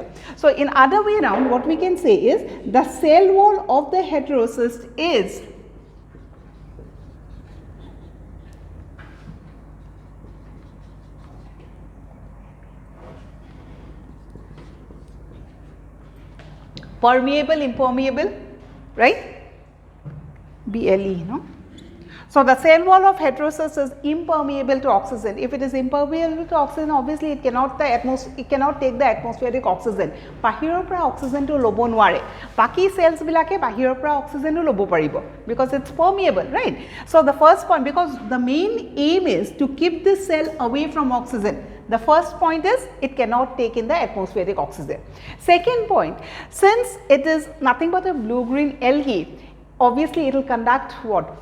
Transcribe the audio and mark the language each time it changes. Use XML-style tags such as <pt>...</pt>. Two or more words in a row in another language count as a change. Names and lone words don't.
<en>So, in other way around, what we can say is the cell wall of the heterocyst is permeable, impermeable, right, BLE, no. So, the cell wall of heterocyst is impermeable to oxygen. If it is impermeable to oxygen, obviously it cannot take the atmospheric oxygen.</en> <as>বাহিৰৰ পৰা oxygen টো ল'ব নোৱাৰে. বাকী cells বিলাকে বাহিৰৰ পৰা oxygen টো ল'ব পাৰিব</as> <en>because it's permeable, right. So, the first point, because the main aim is to keep this cell away from oxygen. The first point is it cannot take in the atmospheric oxygen. Second point, since it is nothing but a blue-green algae, obviously it will conduct what?</en>